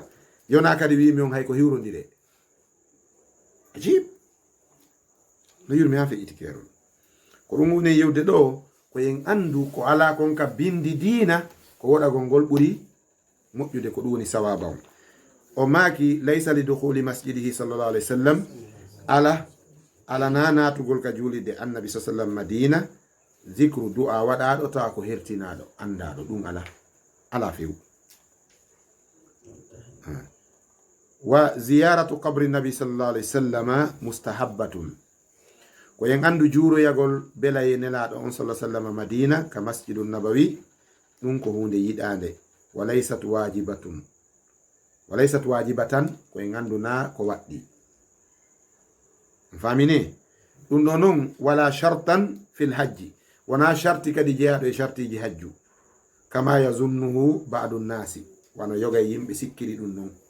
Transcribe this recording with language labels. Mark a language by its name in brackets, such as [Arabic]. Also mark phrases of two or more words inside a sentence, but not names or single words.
[Fula] yona kadi wimi on hay ko hiwrodire ajib no yurmi ha feƴƴiti kerol ko ɗum woni yewde ɗo ko yen andu ko ala kon ka bindi diina ko woɗagol ngol ɓuri moƴƴude ko ɗum woni sawaba on o maaki [Arabic] ليس لدخول مسجده صلى الله عليه وسلم [Fula] ala na natugol ka julide annabi sa sallam madina zicru du'a waɗaɗo tawa ko hertinaɗo andaɗo ɗum ala few [Arabic] وزيارة قبر النبي صلى الله عليه وسلم مستحبة [Fula] ko yen andu juuroyagol belaye nelaɗo on sallah sallam madina ka [Arabic] المسجد النبوي [Fula] ɗum ko hunde yiɗande [Arabic] وليست واجبة وليست واجبة [Fula] koye ganduna ko waɗɗi famini ɗum ɗo noon [Arabic] ولا شرطا في الحج [Fula] wona sharti kadi jeeyaɗo e shartiji hajju [Arabic] كما يظنه بعض الناس [Fula] wano yoga yimɓe sikkiri ɗum ɗon